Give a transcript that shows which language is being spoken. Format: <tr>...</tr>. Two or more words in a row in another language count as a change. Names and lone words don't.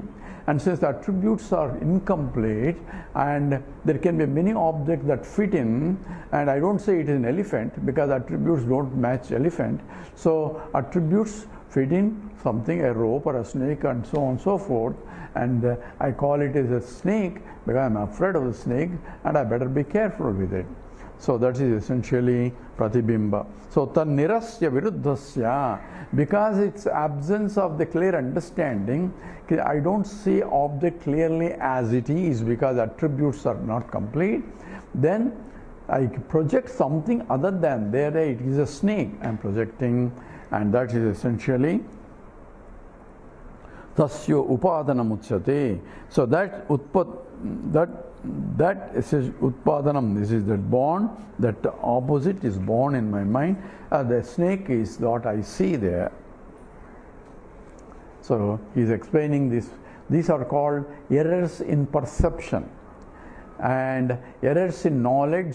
<en>And since the attributes are incomplete, and there can be many objects that fit in, and I don't say it is an elephant because attributes don't match elephant. So attributes fit in something, a rope or a snake and so on and so forth, and I call it as a snake because I am afraid of the snake and I better be careful with it. So that is essentially pratibimba. So</en> <sa>tan nirasya viruddhasya,</sa> <en>because it's absence of the clear understanding, I don't see object clearly as it is because attributes are not complete, then I project something other than there it is a snake I am projecting, and that is essentially.</en> <sa>Tasyo upadanam uchyate.</sa> <en>So that is utpadanam. This is that born. That opposite is born in my mind. The snake is what I see there. So he is explaining this. These are called errors in perception, and errors in knowledge.</en>